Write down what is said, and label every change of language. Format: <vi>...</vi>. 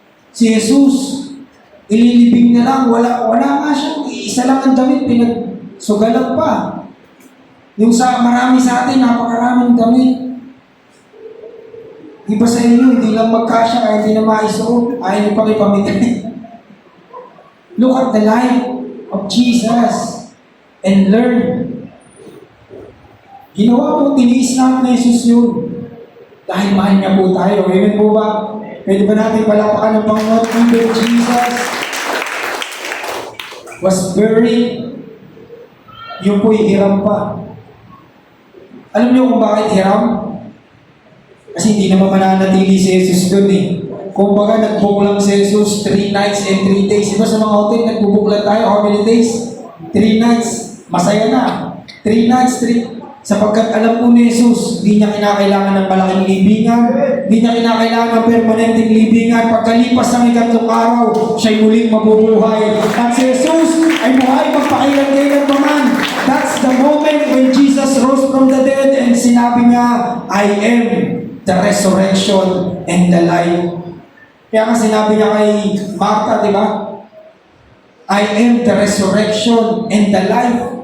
<tl>Si Jesus, ililibing na lang, wala nga siya. Isa lang ang damit, pinagsugalan pa. Yung marami sa atin, napakaraming damit. Iba sa inyo, hindi lang magkasya, kaya hindi na maisuot, ayaw niyo pang ipamigay.</tl> <en>Look at the life of Jesus and learn.</en> <tl>Ginawa po, tiniis namin na Jesus yun. Dahil mahal niya po tayo. Amen po ba? Pwede ba natin palapakan ng Panginoon?</tl> <en>Even Jesus was buried.</en> <tl>Yun po'y hiram pa. Alam niyo kung bakit hiram? Kasi hindi naman mananatili si Jesus doon eh. Kung baga nag-book lang si Jesus</tl> <en>3 nights and 3 days.</en> <tl>Diba sa mga hotel, nag-book lang tayo,</tl> <en>how many days? 3 nights.</en> <tl>Masaya na. 3 nights, 3. Sapagkat alam po ni Jesus, hindi niya kinakailangan ng malaking libingan, hindi niya kinakailangan ng permanenteng libingan. Pagkalipas ng ikatlong araw, siya'y muling mabubuhay. At si Jesus ay buhay magpakailan-kailan pa man.</tl> <en>That's the moment when Jesus rose from the dead and</en> <tl>sinabi niya,</tl> <en>I am the resurrection and the life.</en> <tl>Kaya nga sinabi niya kay Martha, di ba?</tl> <en>I am the resurrection and the life.</en>